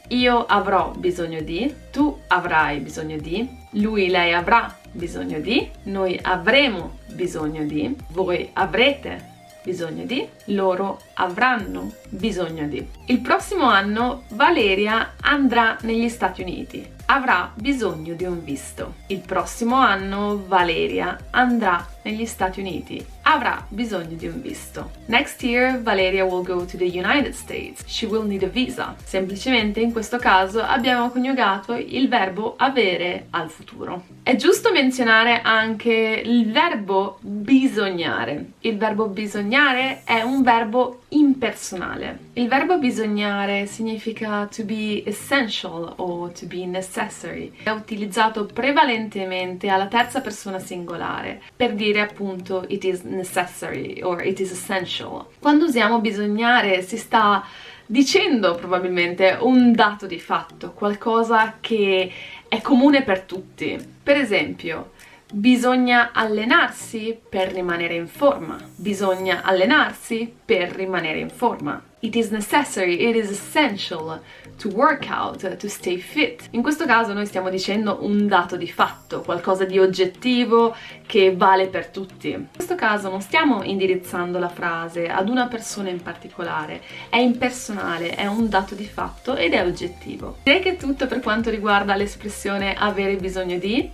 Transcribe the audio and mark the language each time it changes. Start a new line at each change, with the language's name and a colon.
Italian: Io avrò bisogno di, tu avrai bisogno di, lui, lei avrà bisogno di, noi avremo bisogno di, voi avrete bisogno di, loro avranno bisogno di. Il prossimo anno Valeria andrà negli Stati Uniti. Avrà bisogno di un visto. Il prossimo anno Valeria andrà negli Stati Uniti. Avrà bisogno di un visto.
English: Next year Valeria will go to the United States. She will need a visa.
Italian: Semplicemente in questo caso abbiamo coniugato il verbo avere al futuro. È giusto menzionare anche il verbo bisognare. Il verbo bisognare è un verbo impersonale. Il verbo bisognare significa
English: to be essential
Italian: o
English: to be necessary.
Italian: È utilizzato prevalentemente alla terza persona singolare per dire appunto
English: it is necessary or it is essential.
Italian: Quando usiamo bisognare si sta dicendo probabilmente un dato di fatto, qualcosa che è comune per tutti. Per esempio, bisogna allenarsi per rimanere in forma. Bisogna allenarsi per rimanere in forma.
English: It is necessary, it is essential to work out, to stay fit.
Italian: In questo caso noi stiamo dicendo un dato di fatto, qualcosa di oggettivo che vale per tutti. In questo caso non stiamo indirizzando la frase ad una persona in particolare, è impersonale, è un dato di fatto ed è oggettivo. Direi che è tutto per quanto riguarda l'espressione avere bisogno di.